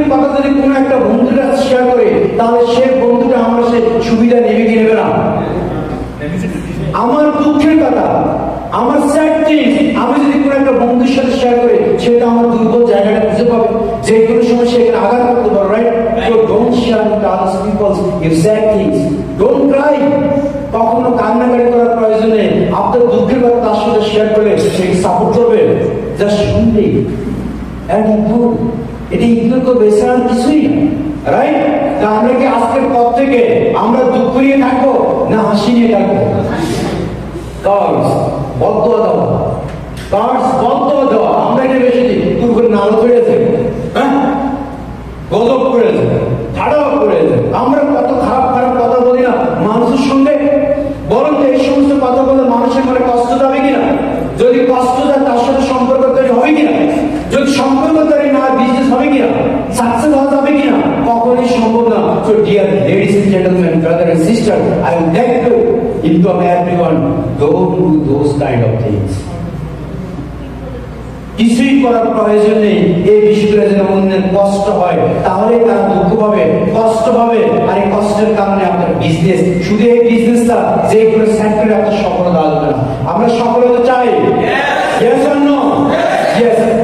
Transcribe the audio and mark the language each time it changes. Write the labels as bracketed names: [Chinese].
[Bangla] দুঃখের কথা যদি কোনো একটা বন্ধুর কাছে শেয়ার করে, তাহলে সে বন্ধুটা আমরা সে সুবিধা নেবে কি নেবে না? আমার দুঃখের কথা, আমার স্যাড থিংস আমি যদি কোনো একটা বন্ধুর সাথে শেয়ার করি, সেটা আমার দুর্বল জায়গাটা বুঝতে পাবে, যে কোনো সময় সেখানে আঘাত করতে পারো, right? [English] So don't share with others people's your sad things. Don't cry. [Bangla] কখনো কান্নাকাটি করার প্রয়োজন নেই। আপনার দুঃখের কথা তার সাথে শেয়ার করলে সে সাপোর্ট করবে, জাস্ট শুনবে [English] and ignore. [Bangla] এটা ইগনোর করবে, এছাড়া কিছুই না, রাইট? তা আমরা কি আজকের পর থেকে আমরা দুঃখ নিয়ে থাকবো না হাসি নিয়ে থাকবো? কার্ডস বদয়া দেওয়া, কার্ডস বদয়া দেওয়া, আমরা এটা বেশি দিই। তুই করে নাল করেছে, হ্যাঁ, গজব করেছে, ঝাড়া করেছে, আমরা কত খারাপ খারাপ কথা বলি না মানুষের সঙ্গে। বরং এই সমস্ত কথা বলে মানুষের মনে কষ্ট যাবে কিনা? যদি কষ্ট যায় তার সাথে সম্পর্ক তৈরি হবে কিনা? যদি সম্পর্ক তৈরি না হয় বিজনেস হবে কিনা? সাকসেস হওয়া যাবে কিনা? কখনোই সম্ভব না। [English] So dear ladies and gentlemen, brother and sister, I would like to inform everyone, don't do those kind of things. [Bangla] কিছুই করার প্রয়োজন নেই। এই বিষয়গুলো যেন অন্যের কষ্ট হয়, তাহলে তারা দুঃখ পাবে, কষ্ট পাবে, আর এই কষ্টের কারণে আপনার বিজনেস, শুধু এই বিজনেসটা যে কোনো সেক্টরে আপনার সফলতা আসবে না। আমরা সফলতা চাই, [English] yes or no? Yes.